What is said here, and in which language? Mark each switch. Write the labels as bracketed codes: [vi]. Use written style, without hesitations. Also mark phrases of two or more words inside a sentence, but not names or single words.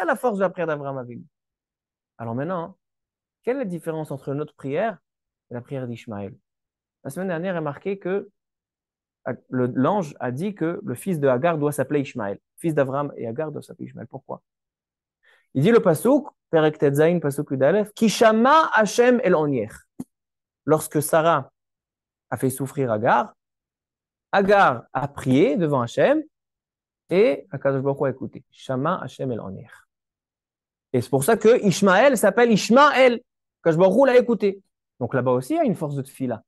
[fr] C'est ça la force de la prière d'Abraham Avinu. Alors maintenant, Quelle est la différence entre notre prière et la prière d'Ishmaël? La semaine dernière, il est marqué que l'ange a dit que le fils de Hagar doit s'appeler Ishmaël. Le fils d'Abraham et Hagar doit s'appeler Ishmaël. Pourquoi? Il dit le pasuk, [he] פרק טז פסוק יא כי שמע השם אל עניך. [fr] Lorsque Sarah a fait souffrir Hagar, Hagar a prié devant Hashem et Akadosh Baruch Hu a écouté. [he] שמע השם אל עניך. [fr] Et c'est pour ça que Ishmaël s'appelle Ishmaël. Akadosh Baruch Hu l'a écouté. Donc là-bas aussi, il y a une force de tefila.